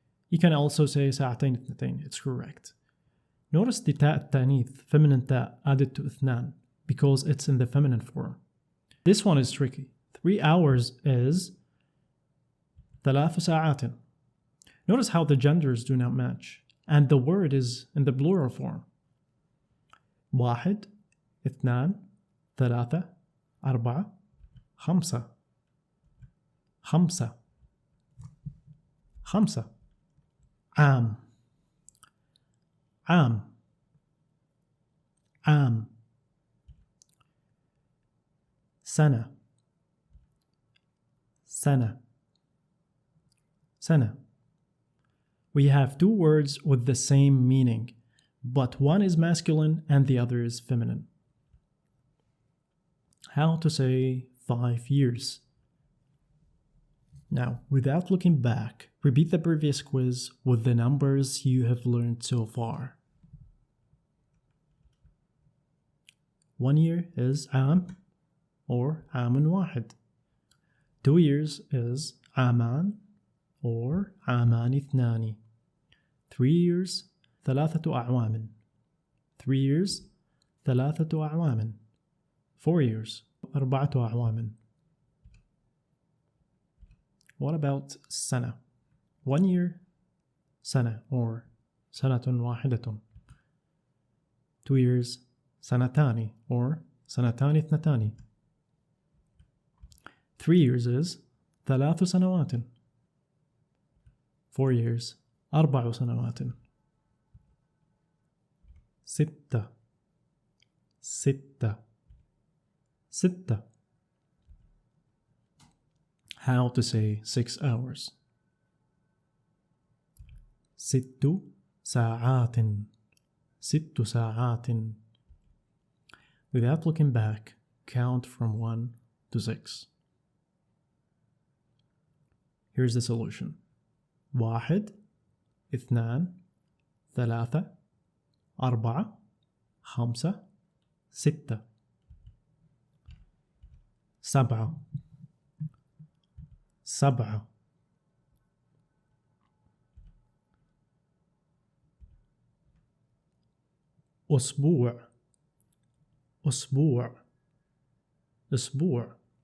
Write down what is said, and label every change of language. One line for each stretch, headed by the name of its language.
English: You can also say
Arabic: ساعتين اثنتين,
English: it's correct. Notice the
Arabic: تاء التانيث,
English: feminine تاء, added to ithnan because it's in the feminine form. This one is tricky. 3 hours is
Arabic: ثلاث ساعات.
English: Notice how the genders do not match and the word is in the plural form.
Arabic: واحد اثنان ثلاثة أربعة خمسة خمسة خمسة عام عام عام سنة سنة سنة.
English: We have 2 words with the same meaning, but one is masculine and the other is feminine. How to say 5 years. Now, without looking back, repeat the previous quiz with the numbers you have learned so far. 1 year is
Arabic: عام or عام واحد.
English: 2 years is
Arabic: عامان or عامان اثنان.
English: 3 years
Arabic: ثلاثة أعوام.
English: 3 years ثلاثة أعوام. 4 years
Arabic: أربعة أعوام.
English: What about سنة? 1 year
Arabic: سنة or سنة واحدة.
English: 2 years
Arabic: سنتان or سنتان اثنتان.
English: 3 years is
Arabic: ثلاث سنوات.
English: 4 years
Arabic: أربع سنوات. ستة ستة ستة.
English: How to say 6 hours.
Arabic: ست ساعات. ست ساعات.
English: Without looking back, count from 1 to 6. Here's the solution.
Arabic: واحد اثنان ثلاثة أربعة خمسة ستة سبعة سبعة أسبوع أسبوع أسبوع.